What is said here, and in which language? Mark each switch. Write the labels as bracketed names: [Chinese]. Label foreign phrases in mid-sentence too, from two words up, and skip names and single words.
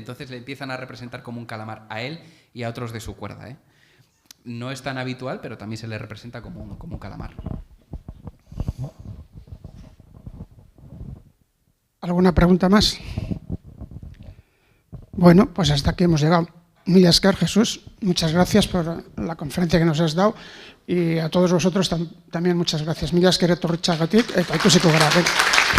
[Spanish] Entonces le empiezan a representar como un calamar a él y a otros de su cuerda. No es tan habitual, pero también se le representa como un calamar. ¿Alguna pregunta más? Bueno, pues hasta aquí hemos llegado. [Basque] Mila esker, [Spanish] Jesús, muchas gracias por la conferencia que nos has dado, y a todos vosotros también muchas gracias. [Basque] Mila esker etorritxagatik eta ikusiko gara.